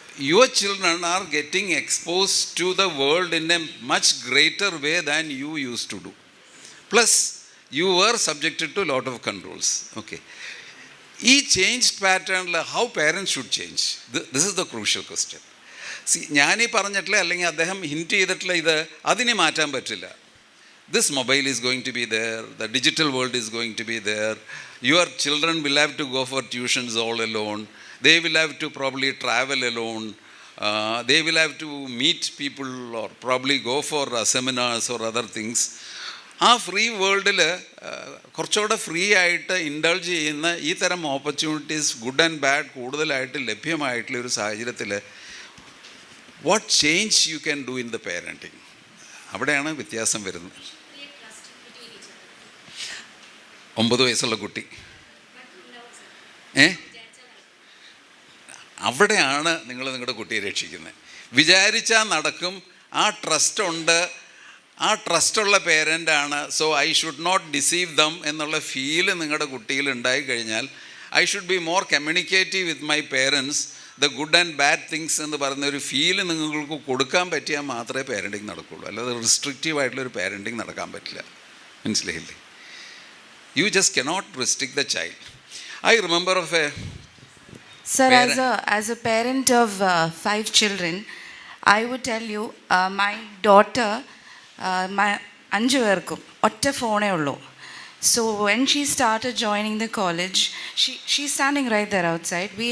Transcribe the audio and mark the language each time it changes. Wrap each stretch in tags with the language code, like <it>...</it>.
<en>Your children are getting exposed to the world in a much greater way than you used to do. Plus, you were subjected to a lot of controls. Okay.</en> <ml>ഈ change പാറ്റേണിൽ</ml> <en>how parents should change? This is the crucial question.</en> <ml>ഞാനീ പറഞ്ഞിട്ടില്ല, അല്ലെങ്കിൽ അദ്ദേഹം hint ചെയ്തിട്ടുള്ള ഇത് അതിനെ മാറ്റാൻ പറ്റില്ല.</ml> <en>This mobile is going to be there, the digital world is going to be there. Your children will have to go for tuitions all alone. They will have to probably travel alone. They will have to meet people or probably go for seminars or other things.</en> <ml>ആ free വേൾഡിൽ കുറച്ചുകൂടെ free ആയിട്ട് indulge ചെയ്യുന്ന ഈ തരം opportunities good and bad കൂടുതലായിട്ട് ലഭ്യമായിട്ടുള്ള ഒരു സാഹചര്യത്തിൽ</ml> <en>What change you can do in the parenting?</en> <ml>അവിടെയാണ് വ്യത്യാസം വരുന്നത്. 9 വയസ്സുള്ള കുട്ടി അവിടെയാണ് നിങ്ങൾ നിങ്ങളുടെ കുട്ടിയെ രക്ഷിക്കുന്നത്. വിചാരിച്ചാൽ നടക്കും. ആ ട്രസ്റ്റ് ഉണ്ട്, ആ ട്രസ്റ്റുള്ള പേരൻ്റാണ്.</ml> <en>so I should not deceive them</en> <ml>എന്നുള്ള ഫീല് നിങ്ങളുടെ കുട്ടിയിൽ ഉണ്ടായിക്കഴിഞ്ഞാൽ</ml> <en>I should be more communicative with my parents, the good and bad things</en> <ml>എന്ന് പറയുന്ന ഒരു ഫീല് നിങ്ങൾക്ക് കൊടുക്കാൻ പറ്റിയാൽ മാത്രമേ പേരൻറ്റിങ് നടക്കുകയുള്ളൂ. അല്ലാതെ റിസ്ട്രിക്റ്റീവ് ആയിട്ടുള്ളൊരു പേരൻറ്റിങ് നടക്കാൻ പറ്റില്ല, മനസ്സിലായില്ലേ?</ml> <en>You just cannot restrict the child. I remember of a Sir, as a parent of 5 children, I would tell you, my daughter, my 5</en> <ml>പേർക്കും ഒറ്റ ഫോണേ ഉള്ളൂ.</ml> <en>So when she started joining the college, she's standing right there outside.</en>